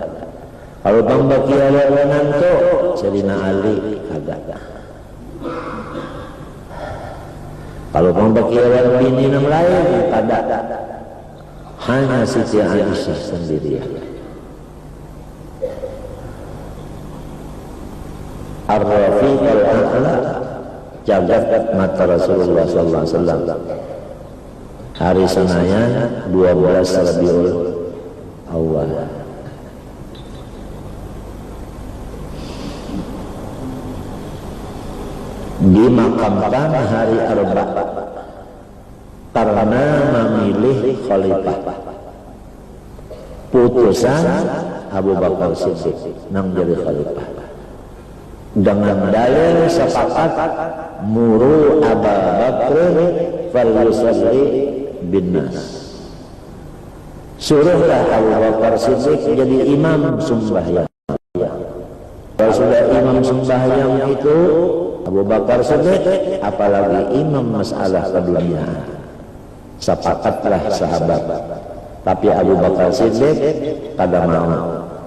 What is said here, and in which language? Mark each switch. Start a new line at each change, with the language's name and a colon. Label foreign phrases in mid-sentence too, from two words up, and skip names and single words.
Banjar: Kalau pang bakiawan menantu Sayyidina Ali kada. Kalau pang bakiawan bini yang lain kada. Hanya Siti Aisyah sendiri.
Arabic: الرفيق الأعلى
Banjar: jagat mata
Arabic: Rasulullah صلى الله عليه وسلم.
Banjar: Hari Senin 12 Rabiul Awal. Dimakamkan hari Arba karena memilih khalifah. Putusan Abu Bakar Siddiq nang jadi khalifah. Dengan dalil sepakat
Arabic: مروا أبا بكر فليصل بالناس.
Banjar: Suruhlah Abu Bakar Siddiq jadi imam sembahyang. Kalau sudah imam sembahyang itu Abu Bakar Siddiq, apalagi imam masalah keduniaan. Sepakatlah sahabat. Tapi Abu Bakar Siddiq kada mau.